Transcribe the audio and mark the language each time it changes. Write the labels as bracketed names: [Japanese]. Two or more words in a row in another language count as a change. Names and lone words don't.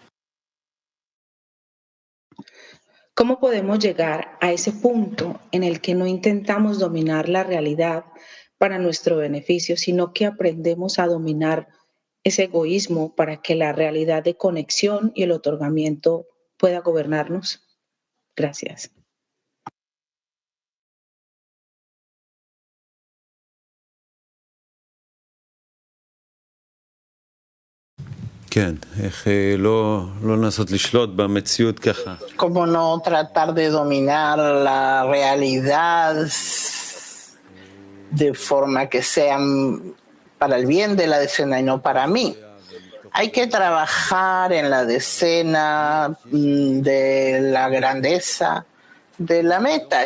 [Spanish] ¿Cómo podemos llegar a ese punto en el que no intentamos dominar la realidad para nuestro beneficio, sino que aprendemos a dominar ese egoísmo para que la realidad de conexión y el otorgamiento pueda gobernarnos? Gracias. [Hebrew] כן, איך לא לנסות לשלוט במציאות ככה. [Spanish] ¿Cómo no tratar de dominar la realidad de forma que sea para el bien de la decena y no para mí? Hay que trabajar en la decena de la grandeza, de la meta.